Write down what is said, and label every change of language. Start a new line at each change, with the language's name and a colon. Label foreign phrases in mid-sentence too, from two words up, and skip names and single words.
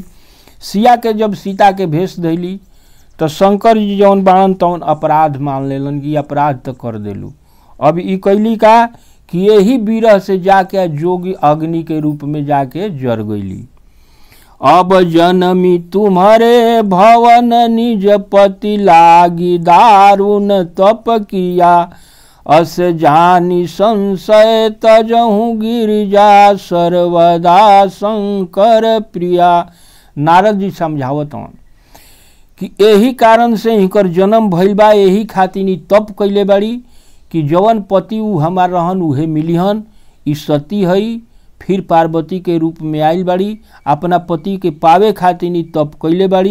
Bhojpuri: सिया के जब सीता के भेष धैली तो शंकर जी जौन बाणन तौन अपराध मान लेलन कि अपराध तो कर देलू। अब ई कैली का कि यही बिरह से जाके जोगी अग्नि के रूप में जाके जर गईली।
Awadhi: अब जनमी तुम्हारे भवन, निज पति लागी दारुण तप किया, अस जानी संशय तजहु गिरिजा, सर्वदा शंकर प्रिया।
Bhojpuri: नारद जी समझावत हन कि यही कारण से हिकर जन्म भइल बा, यही खातिर तप कैले बाड़ी कि जवन पति उ हमार रहन उहे मिलिहन। ई सती हई, फिर पार्वती के रूप में आइल बाड़ी, अपना पति के पावे खातिर तप कैले बाड़ी।